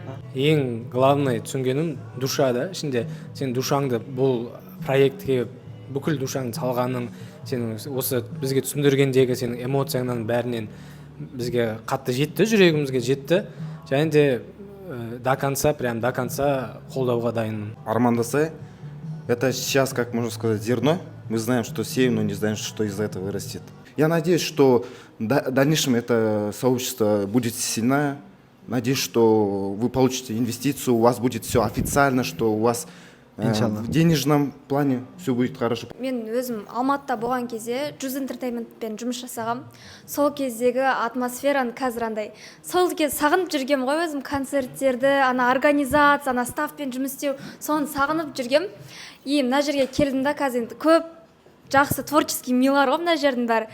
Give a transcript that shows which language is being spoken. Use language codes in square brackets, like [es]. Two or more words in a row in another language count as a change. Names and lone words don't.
[kk] Ең главный түсінгенім душа да. Ішінде сен душаңды бұл проектке бүкіл душаңды салғаның, сенің осы бізге түсіндіргендегі сенің эмоцияңнан бәрінен бізге қатты жетті, жүрегімізге жетті. Және де [ru] до конца [kk] қолдауға дайынмын. Армандасай — [ru] это сейчас, как можно сказать, зерно. Мы знаем, что сеем, но не знаем, что из этого вырастет. Я надеюсь, что в дальнейшем это сообщество будет сильное. Надеюсь, что вы получите инвестицию, у вас будет все официально, что у вас в денежном плане все будет хорошо. [kk] Мен өзім Алматыда болған кезде Juice Entertainmentпен жұмыс жасағам. Сол кездегі атмосфераны қазір андай. Сол кезде сағынып жүргем ғой өзім, концерттерді, ана организация, ана стафпен жұмыс істеу, соны сағынып жүргем. И мына жерге келдім да, қазір енді көп жақсы творческий милар ғой мына жердің бәрі.